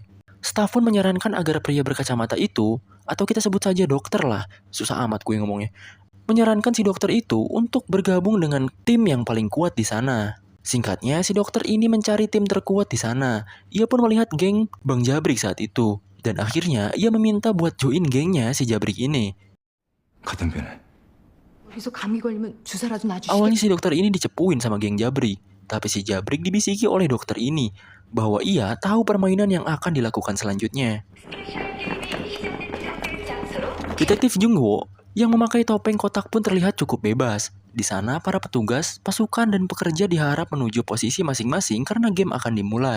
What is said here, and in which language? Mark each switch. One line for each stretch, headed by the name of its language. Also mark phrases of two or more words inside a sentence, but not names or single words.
Indonesian: Staf pun menyarankan agar pria berkacamata itu, atau kita sebut saja dokter lah, susah amat gue ngomongnya, menyarankan si dokter itu untuk bergabung dengan tim yang paling kuat di sana. Singkatnya, si dokter ini mencari tim terkuat di sana. Ia pun melihat geng Bang Jabrik saat itu. Dan akhirnya, ia meminta buat join gengnya si Jabrik ini.
Korean: 같은 편에. 여기서 감기 걸리면 주사라도
Indonesian: Awalnya
Korean: 놔주시겠어요?
Indonesian: si dokter ini dicepuin sama geng Jabrik. Tapi si Jabrik dibisiki oleh dokter ini bahwa ia tahu permainan yang akan dilakukan selanjutnya. Detektif Jungwo yang memakai topeng kotak pun terlihat cukup bebas. Di sana, para petugas, pasukan, dan pekerja diharap menuju posisi masing-masing karena game akan dimulai.